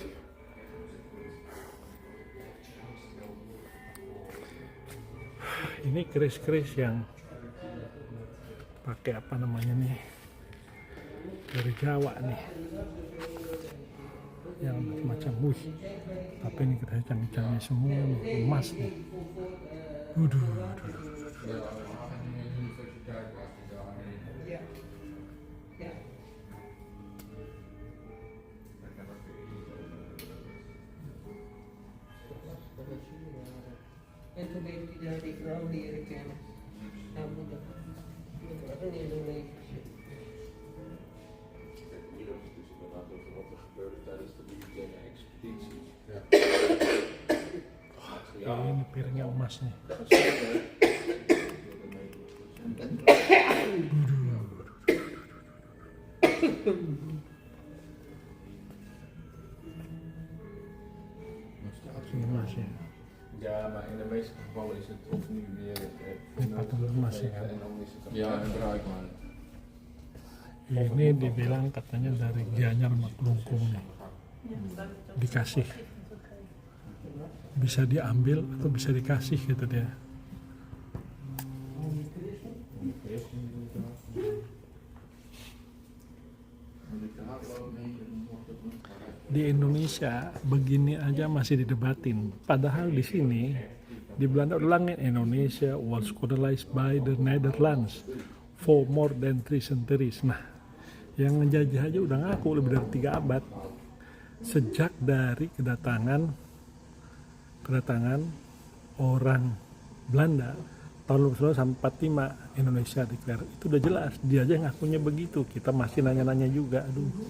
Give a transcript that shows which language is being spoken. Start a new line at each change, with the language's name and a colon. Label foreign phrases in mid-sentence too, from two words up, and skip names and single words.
Indonesian: Ini keris-keris yang pakai apa namanya nih, dari Jawa nih, yang macam tapi ini kita canggih-canggih semua nih, emas nih.
Dutch: En toen heeft hij daar die vrouw leren kennen. Haar moeder. Dat was een Indonesische. Hier is dus inderdaad over wat er gebeurde tijdens de militaire expedities. Ja,
Indonesian: ini piringnya emas nih. Ini emas ya.
Dutch: Ja, maar in de meeste gevallen is het of nu weer
Indonesian: Ini patung emas ya.
Dutch: en dan is het ja, bruikbaar.
Indonesian: Ini dibilang katanya dari Gianyar Maklungkung nih. Dikasih. Bisa diambil atau bisa dikasih gitu dia. Di Indonesia begini aja masih didebatin. Padahal di sini di Belanda ulangin
English: Indonesia was colonized by the Netherlands for more than 3 centuries.
Indonesian: Nah, yang menjajah aja udah ngaku lebih dari 3 abad. Sejak dari kedatangan orang Belanda tahun 1945 sampai 45 Indonesia declare. Itu udah jelas, dia aja ngakunya begitu. Kita masih nanya-nanya juga, aduh.